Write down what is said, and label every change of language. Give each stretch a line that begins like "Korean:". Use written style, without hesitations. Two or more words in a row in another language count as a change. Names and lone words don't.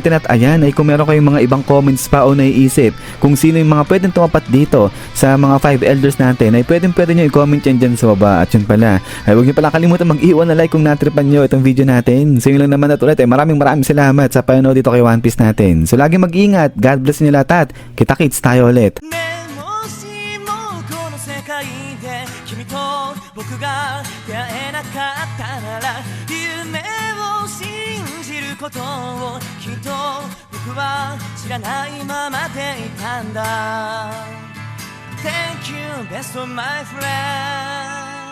Filipino: At ayan ay kung meron kayong mga ibang comments pa o naiisip kung sino yung mga pwedeng tumapat dito sa mga 5 elders natin, ay pwede nyo i-comment yan dyan sa baba. At yun pala, ay huwag nyo pala kalimutan mag-iwan na like kung natripan nyo itong video natin. So yun lang naman at ulit, maraming salamat sa panonood dito kay One Piece natin. So lagi mag-ingat,
English: God bless
Filipino: nyo lahat at kita-kits tayo ulit.
Japanese: 君と僕が出会えなかったなら夢を信じることをきっと僕は知らないままでいたんだ
English: Thank you best of my friend